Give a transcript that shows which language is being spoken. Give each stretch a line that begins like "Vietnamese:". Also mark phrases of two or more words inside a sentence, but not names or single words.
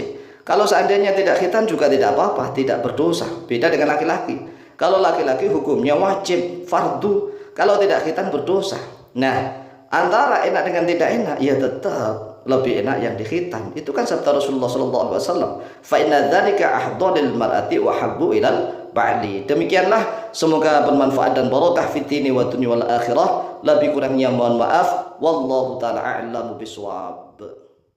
Indonesian: Kalau seandainya tidak khitan juga tidak apa-apa, tidak berdosa. Beda dengan laki-laki. Kalau laki-laki hukumnya wajib, fardu. Kalau tidak khitan berdosa. Nah, antara enak dengan tidak enak, ya tetap lebih enak yang dikhitan. Itu kan sabda Rasulullah SAW.
Arabic: فإن ذلك أحظى للمرأة وأحب إلى البعل.
Indonesian: Demikianlah, semoga bermanfaat dan
Arabic: بركة في الدين والدنيا والآخرة.
Indonesian: Lebih kurangnya mohon maaf.
Arabic: والله تعالى أعلم بالصواب.